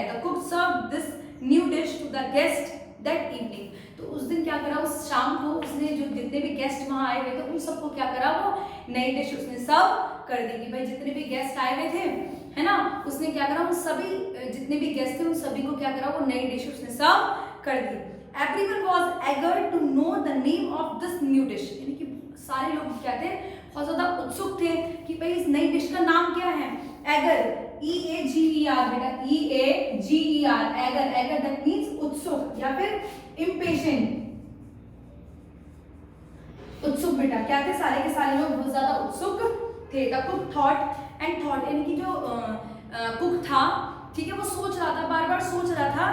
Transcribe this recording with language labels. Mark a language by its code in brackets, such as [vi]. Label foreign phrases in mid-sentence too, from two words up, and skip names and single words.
[en] the cook serve this new dish to the guest that evening, [hi] तो उस दिन क्या करा, उस शाम को उसने जो जितने भी गेस्ट वहां आए हुए थे उन सबको क्या करा, वो नई डिश उसने सर्व कर दी कि भाई जितने भी गेस्ट आए हुए थे, है ना, उसने क्या करा, उन सभी जितने भी गेस्ट थे उन सभी को क्या करा, वो नई डिश उसने सर्व कर दी। [en] Everyone was eager to know the name of this new dish, [hi] यानी कि सारे लोग क्या थे, बहुत ज्यादा उत्सुक थे कि भाई इस नई डिश का नाम क्या है। [en] एगर, E-A-G-E-R बेटा, [hi] E-A-G-E-R, [en] eager, eager that means [hi] उत्सुक या फिर इम्पेशेंट, उत्सुक बेटा, क्या थे, सारे के सारे लोग बहुत ज्यादा उत्सुक थे। [en] the cook thought and thought, [hi] यानी कि जो कुक था, ठीक है, वो सोच रहा था, बार बार सोच रहा था।